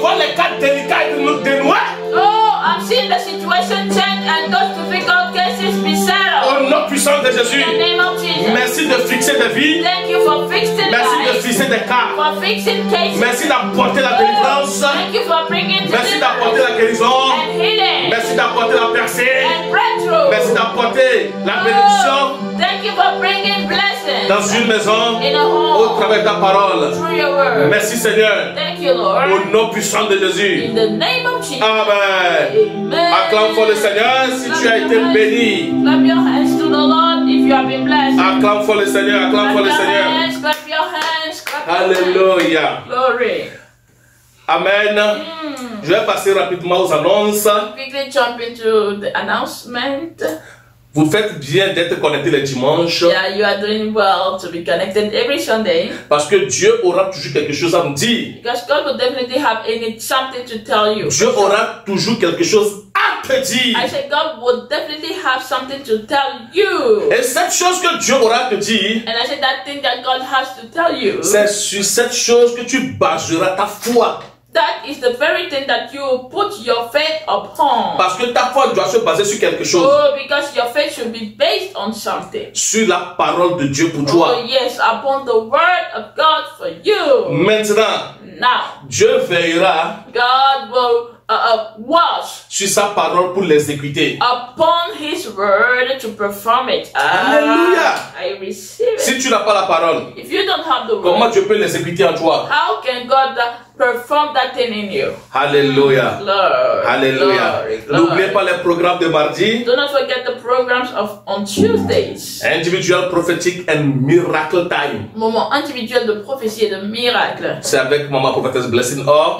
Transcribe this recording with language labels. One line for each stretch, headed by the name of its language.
French: vois les cas délicats et dénoués.
English: Oh, I'm seeing the situation change and those difficult cases be settled.
French: Au nom puissant de Jésus.
English: In the name of Jesus.
French: Merci de fixer des vies.
English: Thank you for fixing
French: Merci de
English: lives,
French: fixer des cas.
English: for fixing cases.
French: Merci d'apporter la délivrance.
English: Thank you for bringing
French: Merci d'apporter
English: deliverance
French: la guérison.
English: and healing
French: Merci d'apporter la percée.
English: and breakthrough.
French: Merci d'apporter la bénédiction
English: Oh, thank you for bringing blessings
French: dans une maison
English: in a
French: au
English: home
French: travers de ta parole.
English: through your word.
French: Merci, Seigneur,
English: Thank you,
French: au
English: Lord.
French: nom puissant de Jésus.
English: In the name of Jesus. Amen. Amen.
French: Acclame fort le Seigneur si tu as été béni.
English: Clap your hands to the Lord if you have been blessed.
French: Acclame fort le Seigneur, acclame
English: Clap
French: fort le
English: your
French: Seigneur.
English: hands, clap your hands, clap your hands. Alléluia. Glory. Amen.
French: Je vais passer rapidement aux annonces.
English: Quickly jump into the announcement.
French: Vous faites bien d'être connectés les dimanches
English: Yeah, you are doing well to be connected every Sunday
French: parce que Dieu aura toujours quelque chose à nous dire.
English: because God will definitely have something to tell you.
French: Dieu aura toujours quelque chose à te dire.
English: I said, God will definitely have something to tell you.
French: Et cette chose que Dieu aura te dire,
English: And I said, that thing that God has to tell you,
French: c'est sur cette chose que tu baseras ta foi.
English: that is the very thing that you put your faith upon.
French: Parce que ta foi doit se baser sur quelque chose.
English: Oh, because your faith should be based on something.
French: Sur la parole de Dieu pour
English: Oh,
French: toi.
English: yes, upon the word of God for you.
French: Maintenant,
English: Now,
French: Dieu veillera
English: God will watch
French: sur sa parole pour l'exécuter.
English: upon His word to perform it. Alléluia. I receive it.
French: Si tu n'as pas la parole,
English: If you don't have the
French: comment
English: word,
French: Dieu peut l'exécuter en toi?
English: how can God perform that thing in you? Alléluia. Glory, Alléluia. glory, glory.
French: N'oubliez pas les programmes de mardi.
English: Do not forget the programs on Tuesdays. Individual prophétique and miracle time.
French: Moment individuel de prophétie et de miracle. C'est avec Maman Prophétesse Blessing Or.